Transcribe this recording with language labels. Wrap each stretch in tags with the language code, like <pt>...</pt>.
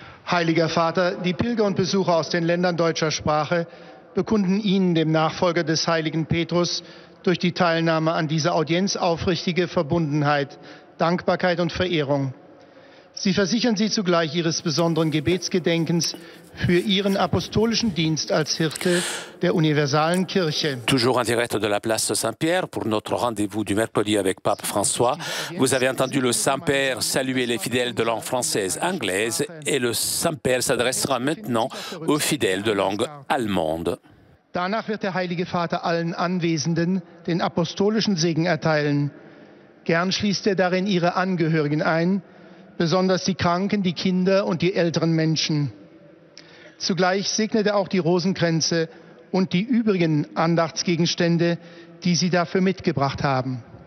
<de>Heiliger Vater, die Pilger und Besucher aus den Ländern deutscher Sprache bekunden Ihnen, dem Nachfolger des heiligen Petrus, durch die Teilnahme an dieser Audienz aufrichtige Verbundenheit, Dankbarkeit und Verehrung. Sie versichern Sie zugleich Ihres besonderen Gebetsgedenkens für Ihren apostolischen Dienst als Hirte der universalen Kirche.</de> <fr>Toujours en direct de la place Saint-Pierre pour notre rendez-vous du mercredi avec Pape François. Vous avez entendu le Saint-Père saluer les fidèles de langue française, anglaise, et le Saint-Père s'adressera maintenant aux fidèles de langue allemande.</fr> <de>Danach wird der Heilige Vater allen Anwesenden den apostolischen Segen erteilen. Gern schließt er darin ihre Angehörigen ein, besonders die Kranken, die Kinder und die älteren Menschen. Zugleich segnet er auch die Rosenkränze und die übrigen Andachtsgegenstände, die Sie dafür mitgebracht haben.</de>